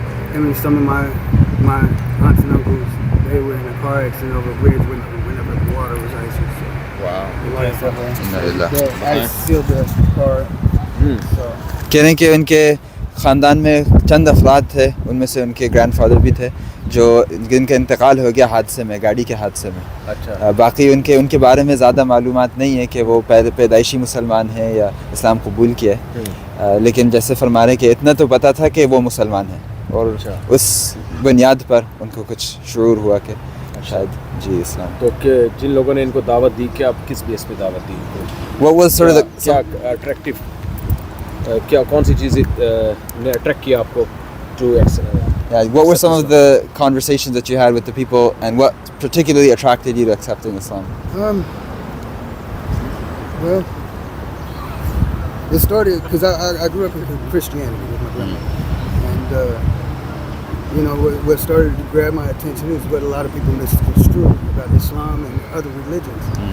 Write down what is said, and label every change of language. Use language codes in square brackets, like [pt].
[en] Him and some of my aunts and uncles, they were in a car accident over a bridge whenever the water was icy. So the ice sealed the car. So [hi] कह रहे हैं कि उनके ख़ानदान में चंद अफराद थे, उनमें से उनके ग्रैंडफादर भी थे जो जिनका इंतकाल हो गया हादसे में, गाड़ी के हादसे में. अच्छा. बाकी उनके बारे में ज़्यादा मालूमात नहीं है कि वो पैदाइशी मुसलमान हैं या इस्लाम कबूल किया है. लेकिन जैसे फरमा रहे हैं कि इतना तो पता था कि वो मुसलमान हैं, और उस बुनियाद पर उनको कुछ शऊर हुआ कि शायद जी इस्लाम. तो जिन लोगों ने इनको दावत दी, क्या किस बेस पे दावत दी इनको? [en] What was sort of [hi] क्या अट्रैक्टिव, क्या कौन सी चीज़ ने अट्रैक्ट किया आपको to [en] what were some of the conversations that you had with the people, and what particularly attracted you to accepting Islam? Well, it started because I grew up in Christianity with my grandmother, and you know what started to grab my attention is what a lot of people misconstrue about Islam and other religions.